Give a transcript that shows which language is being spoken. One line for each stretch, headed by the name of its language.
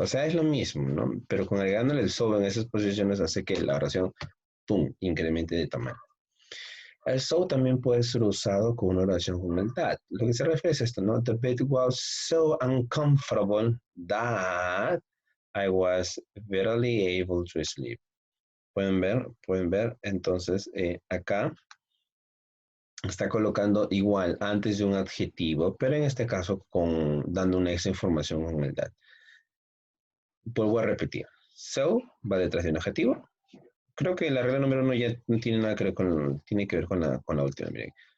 Spanish: O sea, es lo mismo, ¿no? Pero con agregándole el so en esas posiciones hace que la oración, ¡pum!, incremente de tamaño. El so también puede ser usado con una oración con el that. Lo que se refiere es esto, ¿no?
English: The bed was so uncomfortable that I was barely able to sleep.
Spanish: Pueden ver. Entonces, acá está colocando igual antes de un adjetivo, pero en este caso dando una extra información con el that. Vuelvo a repetir. So va detrás de un adjetivo. Creo que la regla número 1 ya no tiene nada que ver tiene que ver con la última. Miren.